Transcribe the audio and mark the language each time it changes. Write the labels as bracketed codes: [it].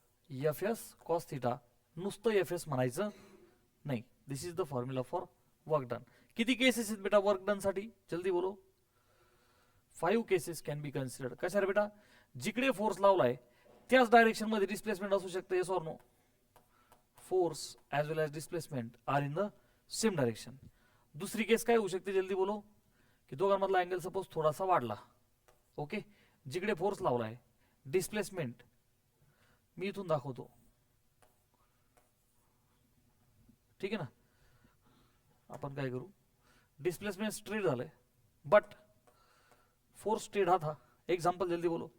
[mr] F S cos theta. नुसतं F S म्हणायचं नाही. [en] This is the formula for work done. [mr] किती केसेस आहेत बेटा वर्क डन साठी? [hi] जल्दी बोलो. [en] 5 cases can be considered. [mr] कशा बेटा? जिकडे फोर्स लावलाय त्याच डायरेक्शन मध्ये डिस्प्लेसमेंट असू शकते. [en] Yes or no? Force as well as displacement are in the same direction. [mr] दुसरी केस काय होऊ शकते? [hi] जल्दी बोलो. [mr] की दोघांमधला अँगल सपोज थोडासा वाढला. ओके, जिकडे फोर्स लावलाय डिस्प्लेसमेंट मी इथून दाखवतो, ठीक आहे ना. आपण काय करू? डिस्प्लेसमेंट स्ट्रेट झालंय बट फोर्स स्ट्रेट हा था. एक्झाम्पल [hi] जल्दी बोलो.